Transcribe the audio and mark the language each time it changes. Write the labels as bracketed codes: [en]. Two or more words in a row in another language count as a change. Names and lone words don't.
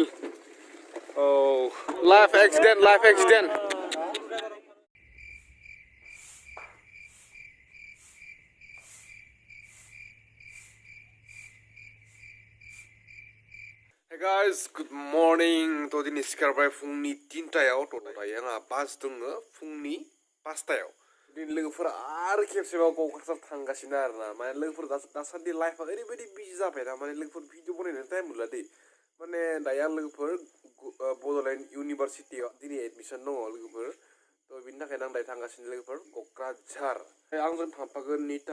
[en] Oh, life accident, life accident. Hey guys, good morning. [brx] To dini sikarbai fungni 3taयाव to dayo nga bus dongo fungni 5taयाव. Din लोगोफोरा आरो खेबसेबाव क'क्राझार थांगासिनो आरोना माने लोगोफोर दासान्दि लाइफआ ओरैबायदि बिजि जाबाय ना माने लोगोफोर भिडिअ बनायनो टाइम मोनला दे माने दायो आं लोगोफोर बड'लेण्ड इउनिभारसिटियाव दिनै एडमिसन दङ लोगोफोर थ' बिनि थाखायनो आं दायो थांगासिनो लोगोफोर क'क्राझार आंजों थांफागोन निता